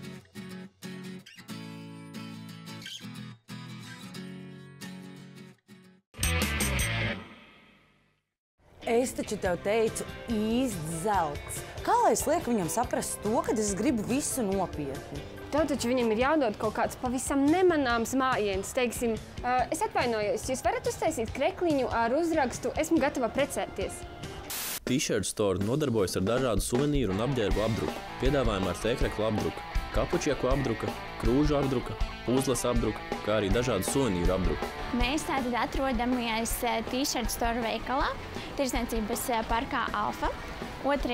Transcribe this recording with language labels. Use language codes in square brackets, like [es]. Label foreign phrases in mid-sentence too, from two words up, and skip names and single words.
[lv] Es taču tev teicu, īsts zelts. Kā lai es lieku viņam saprast to, kad es gribu visu nopietni? Tev taču viņam ir jādod kaut kāds pavisam nemanāms mājiens. Teiksim, es atvainojos, jūs varat uztaisīt krekliņu ar uzrakstu "Esmu gatava precēties"? T-shirt store nodarbojas ar dažādu suvenīru un apģērbu apdruku. Piedāvājumā ar tēkreklu apdruku, kapučieku apdruka, krūžu apdruka, puzles apdruka, kā arī dažādu suvenīru apdruku. Mēs tātad atrodamies T-shirt store veikalā, Tirdzniecības parkā Alfa, 2.